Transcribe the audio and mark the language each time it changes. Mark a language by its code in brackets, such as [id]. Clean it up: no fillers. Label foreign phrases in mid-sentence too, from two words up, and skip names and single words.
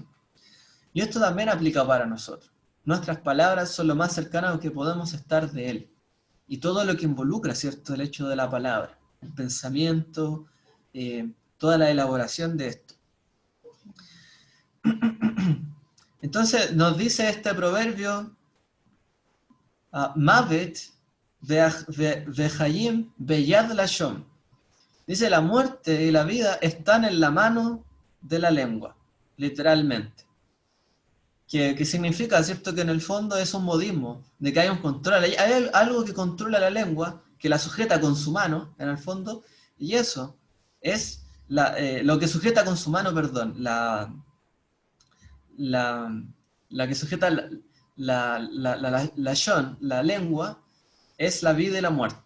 [es] Y esto también aplica para nosotros. Nuestras palabras son lo más cercano que podemos estar de Él. Y todo lo que involucra, ¿cierto?, el hecho de la palabra, el pensamiento, toda la elaboración de esto. Entonces nos dice este proverbio, [he] מוות וחיים ביד לשון. [es] Dice, la muerte y la vida están en la mano de la lengua, literalmente. Que significa, ¿cierto?, que en el fondo es un modismo, de que hay un control. Hay algo que controla la lengua, que la sujeta con su mano, en el fondo, y eso es lo que sujeta con su mano, perdón, la que sujeta la lengua, es la vida y la muerte.